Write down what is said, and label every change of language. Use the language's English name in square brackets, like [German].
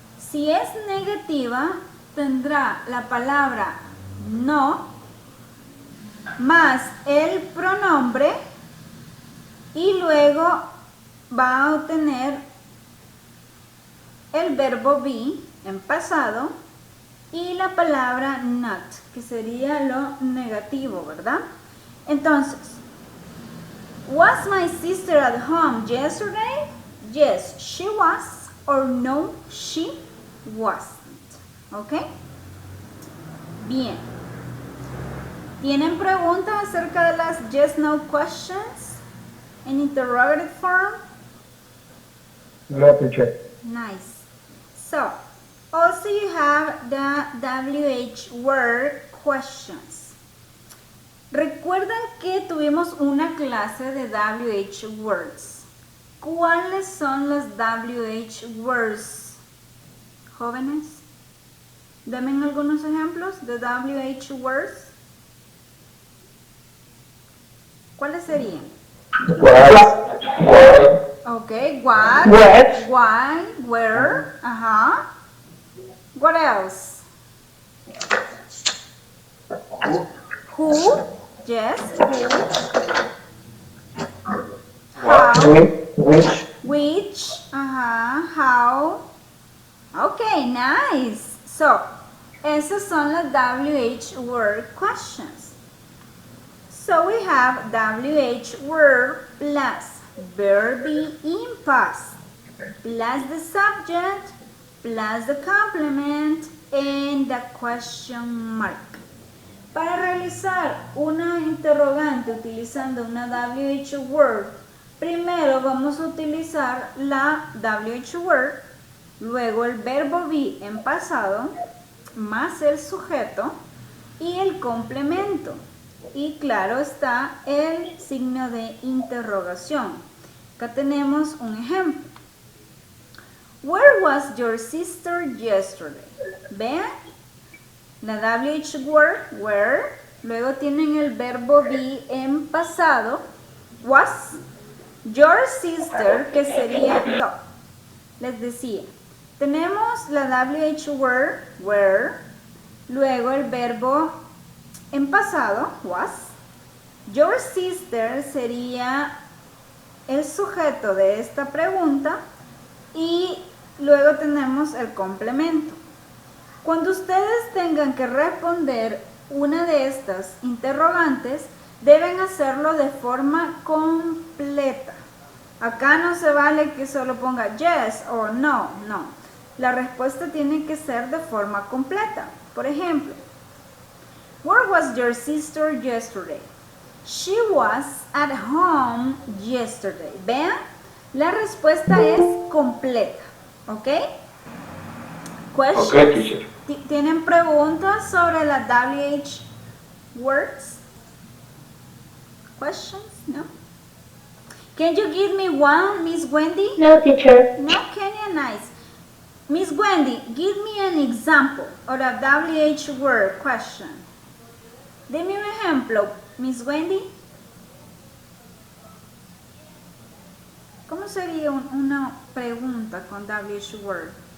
[Spanish] Si es negativa, tendrá la palabra no más el pronombre y luego va a obtener el verbo be en pasado y la palabra not, que sería lo negativo, ¿verdad? [English] Entonces, was my sister at home yesterday? Yes, she was. Or no, she wasn't. ¿Ok? Bien. [Spanish] ¿Tienen preguntas acerca de las yes, no questions en interrogative form? [English] No, teacher. Nice. So, also you have the WH word questions. [Spanish] Recuerdan que tuvimos una clase de WH words. ¿Cuáles son los WH words, jóvenes? Denme algunos ejemplos de WH words. ¿Cuáles serían? [English] Okay, what? What? Why? Where? Ajá. What else? Who? Yes, who? How? Which? Which? Ajá. How? Okay, nice. [Spanish] So, esas son las WH word questions. [English] So we have WH word plus verb be in past plus the subject plus the complement and the question mark. [Spanish] Para realizar una interrogante utilizando una WH word, primero vamos a utilizar la WH word, luego el verbo be en pasado, más el sujeto y el complemento. Y claro está el signo de interrogación. Acá tenemos un ejemplo. [English] Where was your sister yesterday? [Spanish] Vean, la WH word, where, luego tienen el verbo be en pasado, was, [English] your sister, [Spanish] que sería yo. Les decía, tenemos la WH word, where, luego el verbo en pasado, was, [English] your sister [Spanish] sería el sujeto de esta pregunta y luego tenemos el complemento. Cuando ustedes tengan que responder una de estas interrogantes, deben hacerlo de forma completa. Acá no se vale que solo ponga yes o no, no. La respuesta tiene que ser de forma completa. Por ejemplo, [English] where was your sister yesterday? She was at home yesterday. [Spanish] Vean, la respuesta es completa. [English] ¿Ok? Questions? Okay, teacher. [Spanish] ¿Tienen preguntas sobre las WH words? [English] Questions? No? Can you give me one, Miss Wendy? No, teacher. No, can you? Nice. Miss Wendy, give me an example of a WH word question. [Spanish] Deme un ejemplo, Miss Wendy. ¿Cómo sería una pregunta con WH word?